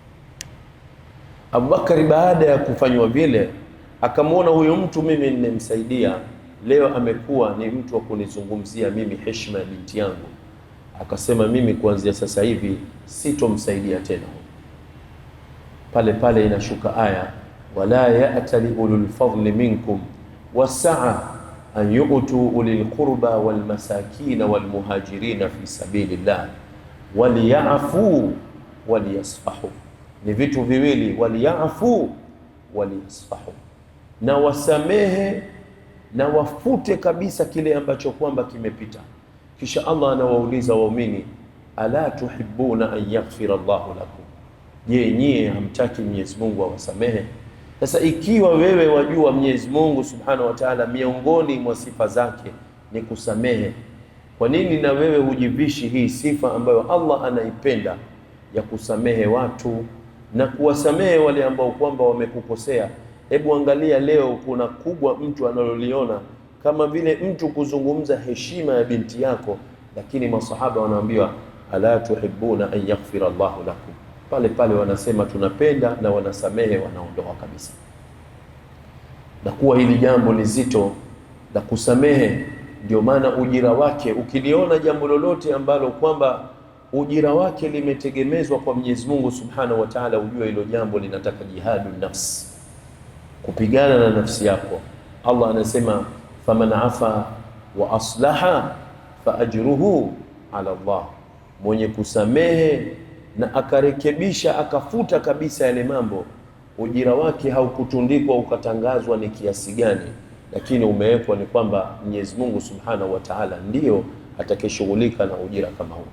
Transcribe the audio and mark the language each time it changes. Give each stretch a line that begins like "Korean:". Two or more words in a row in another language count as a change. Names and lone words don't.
Swahili: Abubakari baada ya kufanywa vile akamwona huyu mtu mimi nimemsaidia, leo amekuwa ni mtu wa kunizungumzia mimi heshima ya binti yangu. Akasema mimi kuanzia sasa hivi sitomsaidia tena.
Arabic: Pale pale inashuka aya, ولا يأتل أولو الفضل منكم والسعة أن يؤتوا أولي القربى والمساكين والمهاجرين في سبيل الله وليعفوا وليصفحوا.
Swahili: Ni vitu viwili,
Arabic: وليعفوا وليصفحوا,
Swahili: na wasamehe na wafute kabisa kile ambacho kwamba kimepita. Kisha Allah anawauliza waumini,
Arabic: ألا تحبون أن يغفر الله لكم, je,
Swahili: nyie hamtaki Mwenyezi Mungu awasamehe? Sasa ikiwa wewe wajua Mwenyezi Mungu
Arabic: سبحانه وتعالى
Swahili: miongoni mwa sifa zake ni kusamehe, kwa nini na wewe hujivishi hii sifa ambayo Allah anaipenda ya kusamehe watu na kuwasamehe wale ambao kwamba wamekukosea? Hebu angalia leo, kuna kubwa mtu analoliona kama vile mtu kuzungumza heshima ya binti yako, lakini masahaba wanaambiwa
Arabic: ألا تحبون أن يغفر الله لكم,
Swahili: pale pale wanasema tunapenda na wanasamehe, wanaondoa kabisa. Na kuwa hili jambo ni zito la kusamehe, ndio maana ujira wake, ukiliona jambo lolote ambalo kwamba ujira wake limetegemezwa kwa Mwenyezi Mungu
Arabic: سبحانه وتعالى,
Swahili: ujue hilo jambo linataka
Arabic: جهاد النفس,
Swahili: kupigana na nafsi yako.
Arabic: Allah anasema فمن عفا وأصلح فأجره على الله,
Swahili: mwenye kusamehe na akarekebisha akafuta kabisa yale mambo, ujira wake haukutundikwa ukatangazwa ni kiasi gani, lakini umewekwa ni kwamba Mwenyezi Mungu
Arabic: سبحانه وتعالى
Swahili: ndio atakayeshughulika na ujira kama huu.